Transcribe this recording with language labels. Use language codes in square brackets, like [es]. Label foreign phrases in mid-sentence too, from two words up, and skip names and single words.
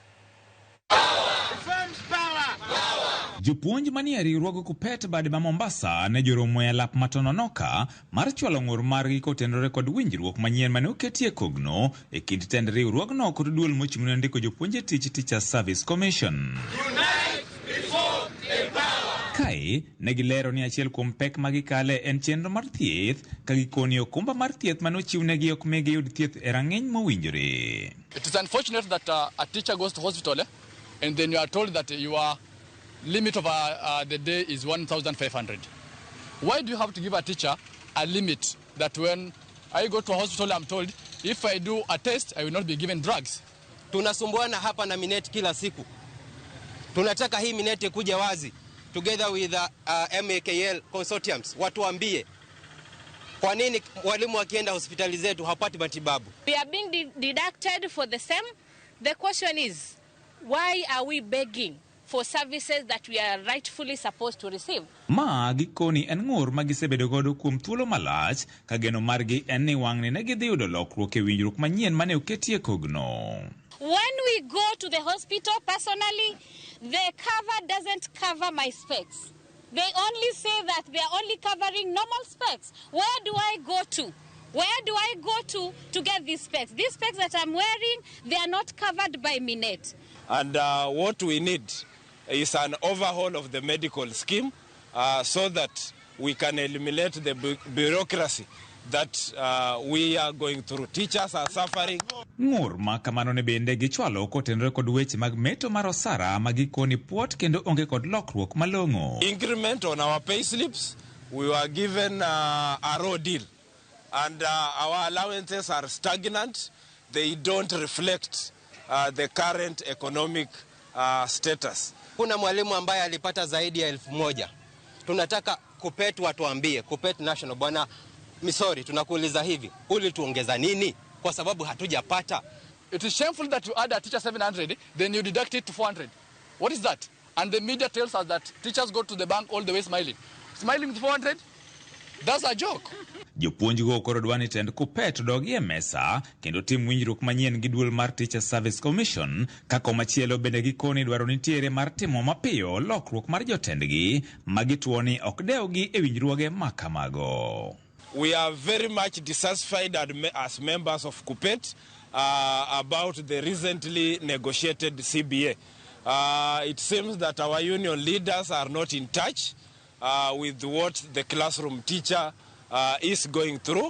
[luo] Jopuonj manie riwruog Kupet bad ma Mombasa ne joromo e lap matononoka mar chwalo ng'ur margi kotenore kod winjruok manyien mane oketie kogno e kind tend riwruogno kod duol mochung'ne ndiko jopuonje tich Teachers Service Commission. Kae ne gilero ni achiel kuom pek magikale en chenro mar thieth ka gikoni okumba mar thieth mane ochiwnegi ok migi yud thieth e rang'iny mowinjore. [en] It is unfortunate that a teacher goes to hospital and then you are told that your limit of the day is 1,500. Why do you have to give a teacher a limit that when I go to a hospital I'm told if I do a test I will not be given drugs? [sw] Tunasumbuana hapa na Minet kila siku. Tunataka hii Minet kuja wazi [en] together with [sw] MAKL consortiums watuambie kwa nini walimu wakienda hospitali zetu hapati matibabu. [en] We are being deducted for the same. The question is, why are we begging for services that we are rightfully supposed to receive? [luo] Ma gikoni en ng'ur magisebedo godo kuom thuolo malach ka geno margi en ni wang'ni ne gidhi yudo lokruok e winjruok manyien mane oketie kogno. [en] When we go to the hospital, personally, the cover doesn't cover my specs. They only say that they are only covering normal specs. Where do I go to? Where do I go to get these specs? These specs that I'm wearing, they are not covered by Minet. And what we need is an overhaul of the medical scheme so that we can eliminate the bureaucracy that we are going through. Teachers are suffering. [luo] Ng'ur ma kamano ne bende gichwalo kotenore kod weche mag meto mar osara magikoni puot kendo onge kod lokruok malong'o. [en] Increment on our pay slips, we were given a raw deal and our allowances are stagnant. They don't reflect the current economic status. [sw] Kuna mwalimu ambaye alipata zaidi ya 1,000. Tunataka Kupet watuambie, Kupet National bwana Misori, tunakuuliza hivi, ulituongeza nini? Kwa sababu hatujapata. [en] It is shameful that you add a teacher 700, then you deduct it to 400. What is that? And the media tells us that teachers go to the bank all the way smiling. Smiling with 400? That's a joke. [luo] Jopuonj go koro dwani tend kupet dogi e mesa kendo tim winjruok manyien gi duol mar Teacher Service Commission kako machielo bende gikoni dwaro nitiere mar timo mapiyo lokruok mar jotendgi magituoni ok dewgi e winjruoge makamago. [en] We are very much dissatisfied as members of KUPPET about the recently negotiated CBA. It seems that our union leaders are not in touch with what the classroom teacher is going through.